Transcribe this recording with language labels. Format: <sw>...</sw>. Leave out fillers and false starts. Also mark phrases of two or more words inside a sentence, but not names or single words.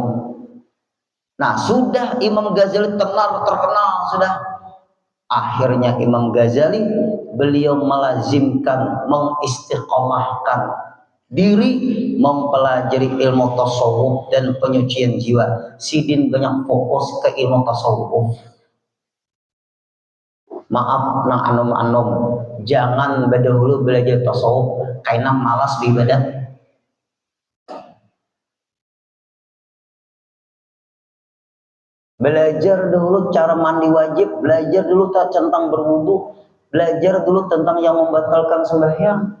<id>Nah, sudah Imam Ghazali terkenal sudah. Akhirnya Imam Ghazali beliau melazimkan, mengistiqomahkan diri mempelajari ilmu tasawuf dan penyucian jiwa.</id> <bjn>Sidin banyak fokus ke ilmu tasawuf. Maaf nang anom-anom, jangan berdahulu belajar tasawuf karena malas beribadah.</bjn> <id>Belajar dulu cara mandi wajib, belajar dulu tentang berwudu, belajar dulu tentang yang membatalkan sembahyang.</id>